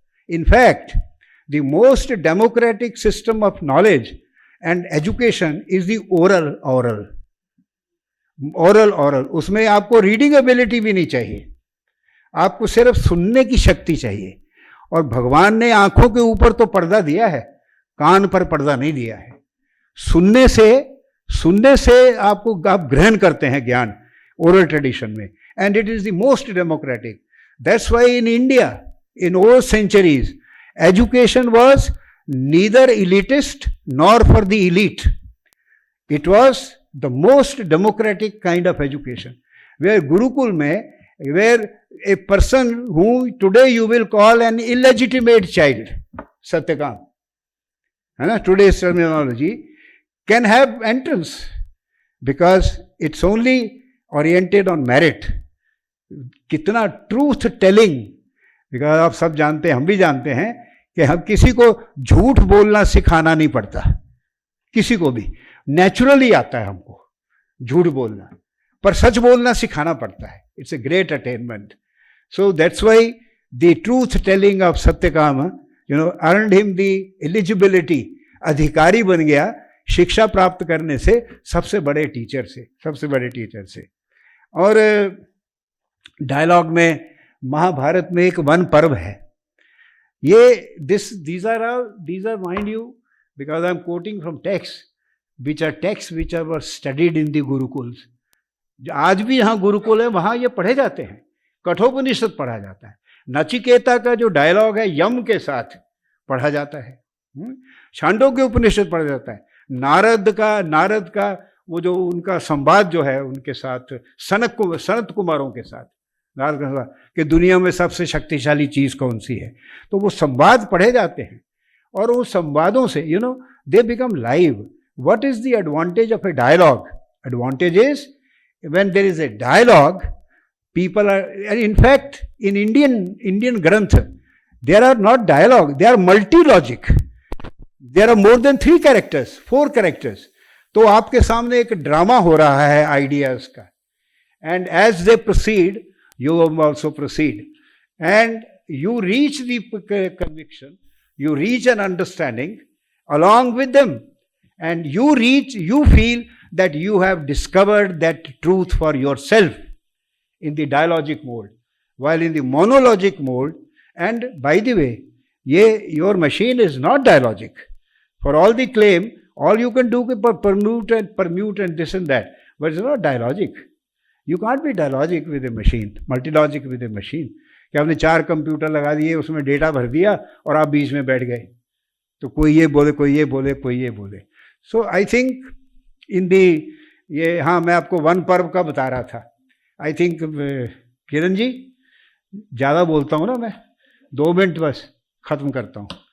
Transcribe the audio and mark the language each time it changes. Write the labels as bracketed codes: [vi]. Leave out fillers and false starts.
[en] In fact, the most democratic system of knowledge and education is the oral. [hi] उसमें आपको reading ability भी नहीं चाहिए, आपको सिर्फ सुनने की शक्ति चाहिए. और भगवान ने आंखों के ऊपर तो पर्दा दिया है, कान पर पर्दा नहीं दिया है. सुनने से आप ग्रहण करते हैं ज्ञान ओरल ट्रेडिशन में. [en] And it is the most democratic. That's why in India in old centuries, education was neither elitist nor for the elite. It was the most democratic kind of education. Where Gurukul mein, where a person who today you will call an illegitimate child, Satyakam, today's terminology, can have entrance because it's only oriented on merit. [hi] कितना [en] truth telling. [hi] Because आप सब जानते हैं, हम भी जानते हैं कि हम किसी को झूठ बोलना सिखाना नहीं पड़ता, किसी को भी नेचुरली आता है हमको झूठ बोलना, पर सच बोलना सिखाना पड़ता है. [en] It's a great attainment. So that's why the truth telling of Satyakam earned him the eligibility. [hi] अधिकारी बन गया शिक्षा प्राप्त करने से सबसे बड़े टीचर से. और डायलॉग में महाभारत में एक वन पर्व है. [en] ये these are mind you, because I am quoting from texts which were studied in the gurukuls. [hi] आज भी यहाँ गुरुकुल है, वहाँ ये पढ़े जाते हैं. कठोपनिषद पढ़ा जाता है. नचिकेता का जो डायलॉग है यम के साथ पढ़ा जाता है. छांदोग्य उपनिषद पढ़ा जाता है. नारद का वो जो उनका संवाद जो है उनके साथ सनत कुमारों के साथ कि दुनिया में सबसे शक्तिशाली चीज कौन सी है, तो वो संवाद पढ़े जाते हैं. और उन संवादों से [en] They become live. What is the advantage of a dialogue? Advantage is when there is a dialogue, people are, in fact in Indian granth there are not dialogue, they are multilogic. There are more than 3 characters, 4 characters. [hi] तो आपके सामने एक drama हो रहा है ideas का. [en] And as they proceed, you also proceed, and you reach the conviction, you reach an understanding along with them, and you feel that you have discovered that truth for yourself in the dialogic mode, while in the monologic mode. And by the way, your machine is not dialogic. For all the claim, all you can do is permute and this and that, but it's not dialogic. You can't be dialogic with a machine, multilogic with a machine. [hi] कि आपने 4 computer लगा दिए, उसमें data भर दिया और आप बीच में बैठ गए, तो कोई ये बोले, कोई ये बोले, कोई ये बोले. [en] so I think in the [hi] हाँ, मैं आपको वन पर्व का बता रहा था. [en] I think [hi] किरण जी, ज़्यादा बोलता हूँ ना मैं, 2 मिनट बस खत्म करता हूँ.